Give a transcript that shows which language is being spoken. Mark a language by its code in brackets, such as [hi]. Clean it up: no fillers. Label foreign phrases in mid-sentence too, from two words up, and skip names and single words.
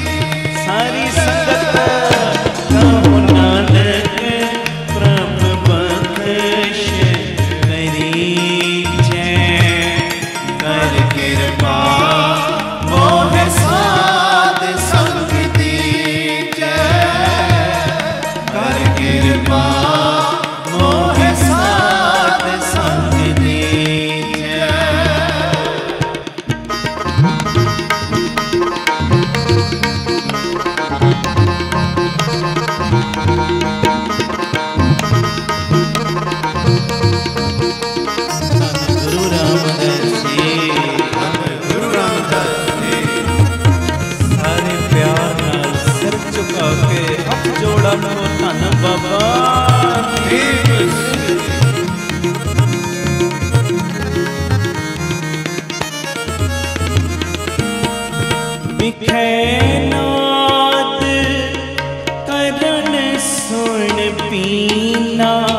[pa] ਸਾਰੀ ਸੰਗਤ ਕਹੋ ਨਾਨਕ ਪ੍ਰਭੂ ਬਖ਼ਸ਼ ਕਰੀਜੇ। ਕਰ ਕਿਰਪਾ ਮੋਹ ਸਾਧ ਸੰਗ ਦੀਜੇ। ਕਰ ਕਿਰਪਾ ਮੋਹ ਸਾਧ ਸੰਗ ਦੀਜੇ। गुरु रामदास जी, गुरु रामदास जी, ਸਾਰੇ ਪਿਆਰ ਨਾਲ ਸਿਰ ਝੁਕਾ ਕੇ ਹੱਥ ਜੋੜਾ ਕਰੋ ਧੰਨ ਬਾਬਾ दीप सिंह जी, ਬਿਖੇ ਨਾਦ ਕਰਨ ਸੁਣ ਪੀਨਾ।